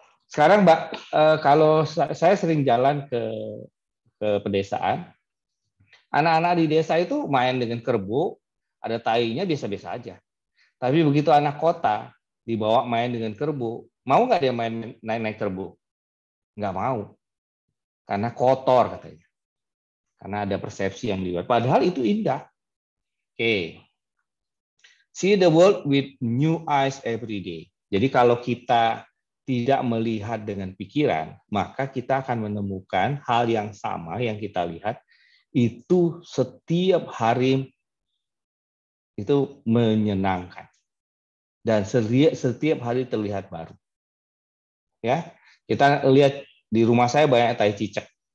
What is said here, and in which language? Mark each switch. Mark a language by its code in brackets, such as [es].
[id] Sekarang, Mbak, kalau saya sering jalan ke pedesaan, anak-anak di desa itu main dengan kerbau, ada tainya biasa-biasa aja. Tapi begitu anak kota dibawa main dengan kerbau, mau nggak dia main naik-naik kerbau? Nggak mau. Karena kotor katanya. Karena ada persepsi yang dibuat. Padahal itu indah. Oke. [en] See the world with new eyes every day. [id] Jadi kalau kita tidak melihat dengan pikiran, maka kita akan menemukan hal yang sama yang kita lihat itu setiap hari itu menyenangkan. Dan setiap hari terlihat baru. Ya, kita lihat di rumah saya banyak tai cicak.